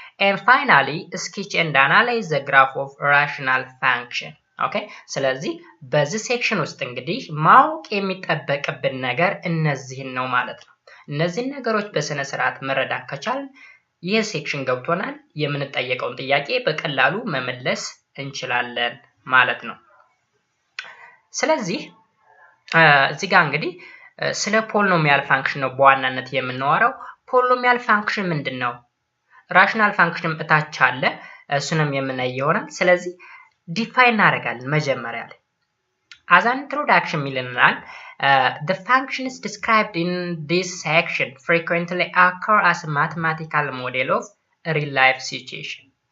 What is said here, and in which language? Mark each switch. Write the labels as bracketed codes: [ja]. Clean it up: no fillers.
[en] And finally, sketch and analyze the graph of rational function. [am] ኦኬ ስለዚህ በዚህ ሴክሽን ውስጥ እንግዲህ ማወቅ የሚጠበቅብን ነገር እነዚህን ነው ማለት ነው። እነዚህን ነገሮች በስነ ስርዓት መረዳት ከቻልን ይህ ሴክሽን ገብቶናል። የምንጠየቀውን ጥያቄ በቀላሉ መመለስ እንችላለን ማለት ነው። ስለዚህ እዚህ ጋር እንግዲህ ስለ ፖሊኖሚያል ፋንክሽን ነው በዋናነት የምናወራው። ፖሊኖሚያል ፋንክሽን ምንድነው? ራሽናል ፋንክሽን እታች አለ፣ እሱንም የምናይ ይሆናል። ስለዚህ ዲፋይን እናደርጋለን መጀመሪያ ላይ [en] as an introduction [am] ይለናል [en] the functions described in this section frequently occur as a mathematical model of a real life situation.